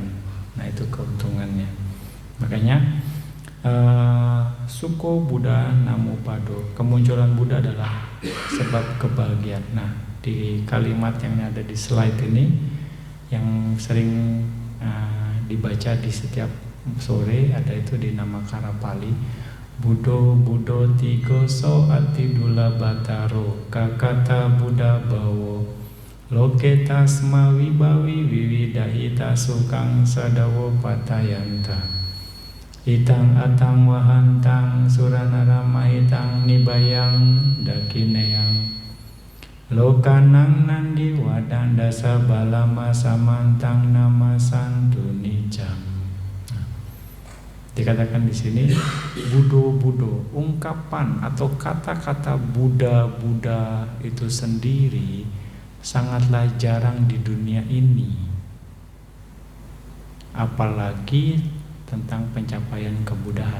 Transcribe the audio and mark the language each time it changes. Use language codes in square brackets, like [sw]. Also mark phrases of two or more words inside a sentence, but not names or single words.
[id] Nah, itu keuntungannya. Makanya [pi] Suko Buddha Namo Pado, [id] kemunculan Buddha adalah sebab kebahagiaan. Nah, di kalimat yang ada di slide ini yang sering dibaca di setiap sore, ada itu di Namakara Pali. [pi] Buddho Buddho tigo so ati dula bataro kakata Buddha bawo loke tasma wibawi wiwidahita sukang sadawo patayanta itang atang wahantang suranara mahitang nibayang dakineyang lokanang nandi wadanda sabalama samantang nama santu nijam. [id] Dikatakan di sini Buddho, ungkapan atau kata-kata Buddha itu sendiri sangatlah jarang di dunia ini. Apalagi tentang pencapaian kebudahan.